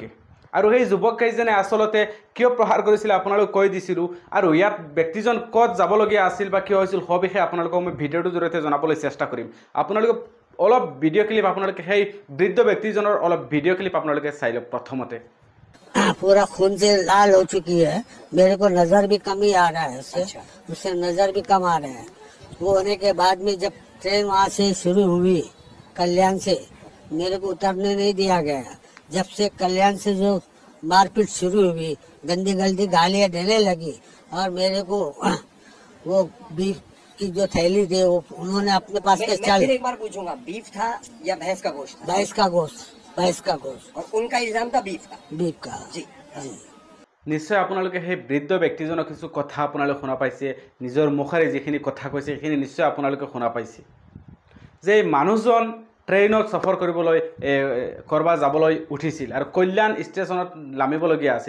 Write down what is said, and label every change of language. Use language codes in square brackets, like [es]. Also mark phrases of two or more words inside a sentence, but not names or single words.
[as] আৰু সেই যুৱক কেইজনে আচলতে কিয় প্ৰহাৰ কৰিছিলে আপোনালোকে কৈ দিছিলোঁ। আৰু ইয়াত ব্যক্তিজন ক'ত যাবলগীয়া আছিল বা কিয় হৈছিল সবিষয়ে আপোনালোকক মই ভিডিঅ'টোৰ জৰিয়তে জনাবলৈ চেষ্টা কৰিম। আপোনালোকে অলপ ভিডিঅ' ক্লিপ আপোনালোকে সেই বৃদ্ধ ব্যক্তিজনৰ অলপ ভিডিঅ' ক্লিপ আপোনালোকে চাই লওক। प्रथमते [hi] पूरा खून से लाल हो चुकी है, मेरे को नजर भी कम ही आ रहा है उससे। अच्छा। उससे नजर भी कम आ रहा है। वो होने के बाद में जब ट्रेन वहाँ से शुरू हुई कल्याण से, मेरे को उतरने नहीं दिया गया। जब से कल्याण से जो मारपीट शुरू हुई, गंदी गंदी गालियाँ देने लगी और मेरे को वो बीफ की जो थैली थी वो उन्होंने अपने पास के मैं फिर एक बार पूछूंगा, बीफ था या भैंस का गोश्त था? भैंस का गोश्त, भैंस का गोश्त और उनका इल्जाम था बीफ का। बीफ का। जी जी [as] নিশ্চয় আপোনালোকে সেই বৃদ্ধ ব্যক্তিজনৰ কিছু কথা আপোনালোকে শুনা পাইছে। নিজৰ মুখেৰে যিখিনি কথা কৈছে সেইখিনি নিশ্চয় আপোনালোকে শুনা পাইছে যে মানুহজন ট্ৰেইনত সফৰ কৰিবলৈ কৰবা যাবলৈ উঠিছিল আৰু কল্যাণ ষ্টেচনত নামিবলগীয়া আছিল।